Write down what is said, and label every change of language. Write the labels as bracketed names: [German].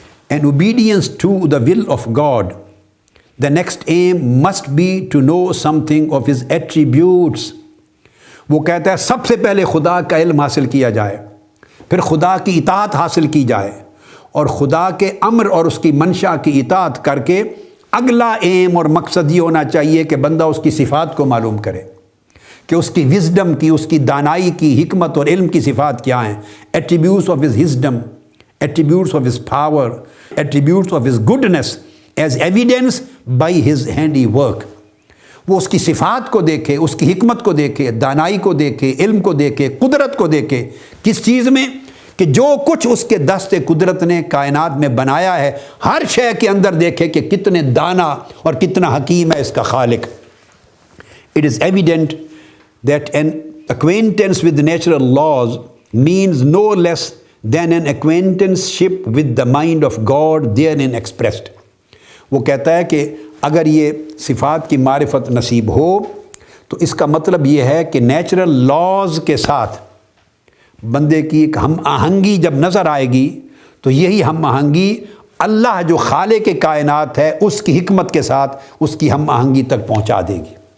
[English] and obedience to the will of God, the next aim must be to know something of his attributes۔ [Urdu] وہ کہتا ہے سب سے پہلے خدا کا علم حاصل کیا جائے، پھر خدا کی اطاعت حاصل کی جائے، اور خدا کے امر اور اس کی منشا کی اطاعت کر کے اگلا ایم اور مقصد یہ ہونا چاہیے کہ بندہ اس کی صفات کو معلوم کرے، کہ اس کی وزڈم کی، اس کی دانائی کی، حکمت اور علم کی صفات کیا ہیں، [English] Attributes of his wisdom attributes of his power, attributes of his goodness as evidence by his handiwork. [Urdu] وہ اس کی صفات کو دیکھے، اس کی حکمت کو دیکھے، دانائی کو دیکھے، علم کو دیکھے، قدرت کو دیکھے. کس چیز میں؟ کہ جو کچھ اس کے دست قدرت نے کائنات میں بنایا ہے، ہر شے کے اندر دیکھے کہ کتنے دانا اور کتنا حکیم ہے اس کا خالق. [English] It is evident that an acquaintance with natural laws means no less than an acquaintanceship with the mind of God therein expressed. [Urdu] وہ کہتا ہے کہ اگر یہ صفات کی معرفت نصیب ہو تو اس کا مطلب یہ ہے کہ نیچرل لاز کے ساتھ بندے کی ایک ہم آہنگی جب نظر آئے گی تو یہی ہم آہنگی اللہ جو خالق کائنات ہے اس کی حکمت کے ساتھ اس کی ہم آہنگی تک پہنچا دے گی.